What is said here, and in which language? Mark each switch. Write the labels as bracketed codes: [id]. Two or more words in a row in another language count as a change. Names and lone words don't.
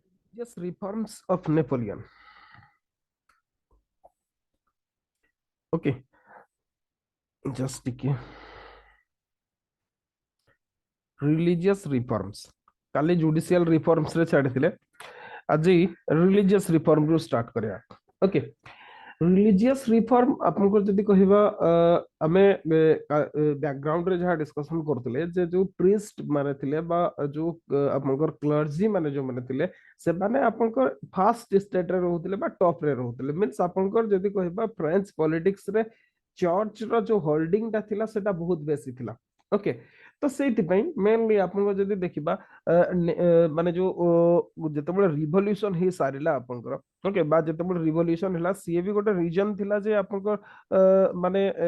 [en] Just reforms of Napoleon. Okay, just [or] ଟିକେ [en] religious reforms. [or] काली [en] judicial reforms [or] ରେ ଛାଡ଼ିଥିଲେ ଆଜି [en] religious reform [or] ରୁ start କରିବା. [en] Okay, religious reform [or] ଆପଣଙ୍କର ଯଦି କହିବା ଆମେ ବ୍ୟାକଗ୍ରାଉଣ୍ଡ ରେ ଯାହା ଡିସ୍କସନ କରୁଥିଲେ ଯେ ଯୋଉ ପ୍ରିଷ୍ଟ ମାନେ ଥିଲେ ବା ଯୋଉ ଆପଣଙ୍କର କ୍ଲର୍ଜି ମାନେ ଯୋଉ ମାନେ ଥିଲେ ସେମାନେ ଆପଣଙ୍କର [en] first state [or] ରେ ରହୁଥିଲେ ବା ଟପ ରେ ରହୁଥିଲେ ମିନ୍ସ ଆପଣଙ୍କର ଯଦି କହିବା [en] French politics [or] ରେ ଚର୍ଚ୍ଚ ର ଯୋଉ ହୋଲ୍ଡିଂ ଟା ଥିଲା ସେଟା ବହୁତ ବେଶୀ ଥିଲା ଓକେ ତ ସେଇଥିପାଇଁ ମେନଲି ଆପଣଙ୍କ ଯଦି ଦେଖିବା ମାନେ ଯୋଉ ଯେତେବେଳେ ରିଭଲ୍ୟୁସନ ହେଇ ସାରିଲା ଆପଣଙ୍କର ଓକେ ବା ଯେତେବେଳେ ରିଭଲ୍ୟୁସନ ହେଲା ସିଏ ବି ଗୋଟେ ରିଜନ ଥିଲା ଯେ ଆପଣଙ୍କ ମାନେ